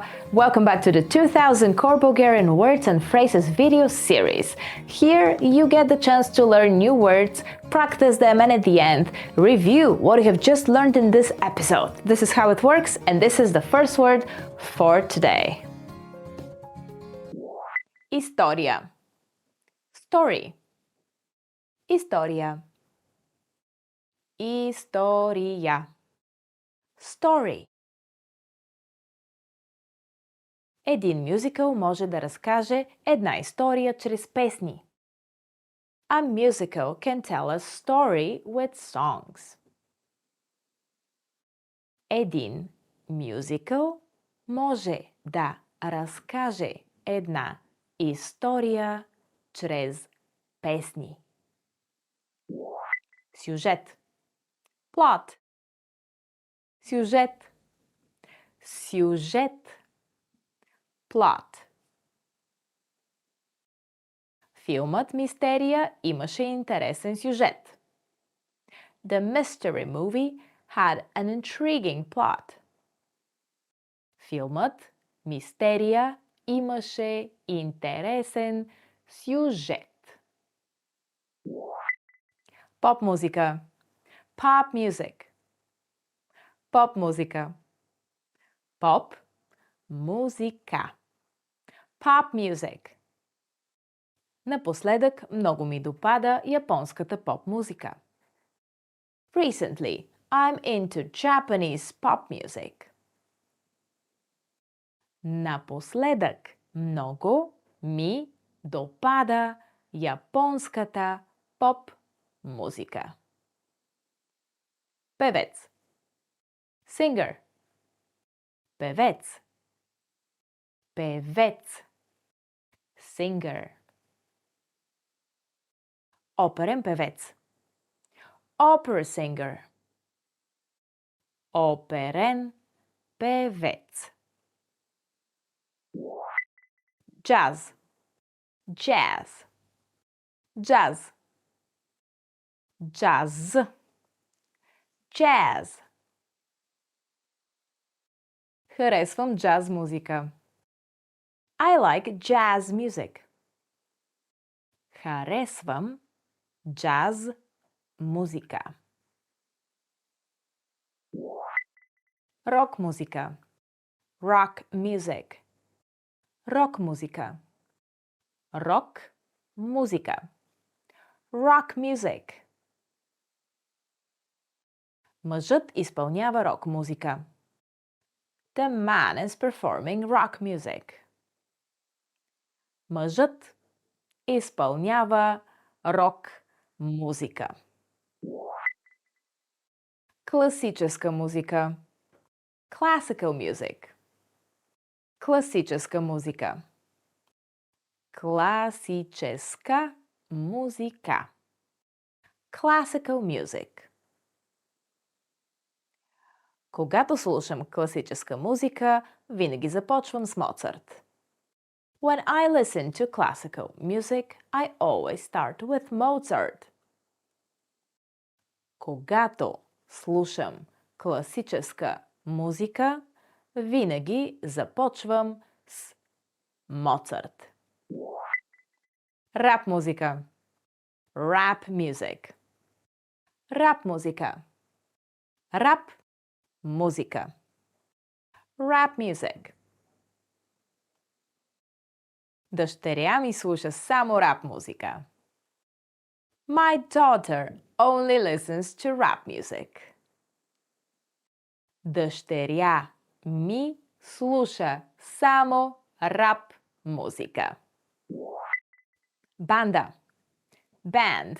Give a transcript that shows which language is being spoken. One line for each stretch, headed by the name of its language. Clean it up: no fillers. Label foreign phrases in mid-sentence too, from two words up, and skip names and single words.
English: Welcome back to the 2000 Core Bulgarian Words and Phrases video series. Here you get the chance to learn new words, practice them, and at the end, review what you have just learned in this episode. This is how it works, and this is the first word for today.
Bulgarian: История. Story. История. История.
English: Story.
Bulgarian: Един мюзикъл може да разкаже една история чрез песни.
English: A musical can tell a story with songs.
Bulgarian: Един мюзикъл може да разкаже една история чрез песни. Сюжет. Plot. Сюжет. Сюжет.
English: Plot.
Bulgarian: Филмът Мистерия имаше интересен сюжет.
English: The mystery movie had an intriguing plot.
Bulgarian: Филмът Мистерия имаше интересен сюжет. Поп музика.
English: Pop music.
Bulgarian: Поп музика. Поп музика.
English: Pop music.
Bulgarian: Напоследък много ми допада японската поп музика.
English: Recently, I'm into Japanese pop music.
Bulgarian: Напоследък много ми допада японската поп музика. Певец. Singer. Певец. Певец. Singer. Оперен певец.
English: Opera singer.
Bulgarian: Оперен певец.
English: Jazz. Jazz. Jazz. Jazz. Jazz.
Bulgarian: Харесвам джаз музика.
English: I like jazz music.
Bulgarian: Харесвам jazz музика. Рок музика.
English: Rock music.
Bulgarian: Рок музика. Рок музика.
English: Rock music.
Bulgarian: Мъжът изпълнява рок музика. The man is performing rock music. Мъжът изпълнява рок музика. Класическа музика.
English: Classical music.
Bulgarian: Класическа музика. Класическа музика.
English: Classical music.
Bulgarian: Когато слушам класическа музика, винаги започвам с Моцарт.
English: When I listen to classical music, I always start with Mozart.
Bulgarian: Когато слушам класическа музика, винаги започвам с Моцарт. Рап музика.
English: Rap music.
Bulgarian: Рап музика. Рап музика.
English: Rap music.
Bulgarian: Дъщеря ми слуша само рап музика.
English: My daughter only listens to rap music.
Bulgarian: Дъщеря ми слуша само рап музика. Банда. Band.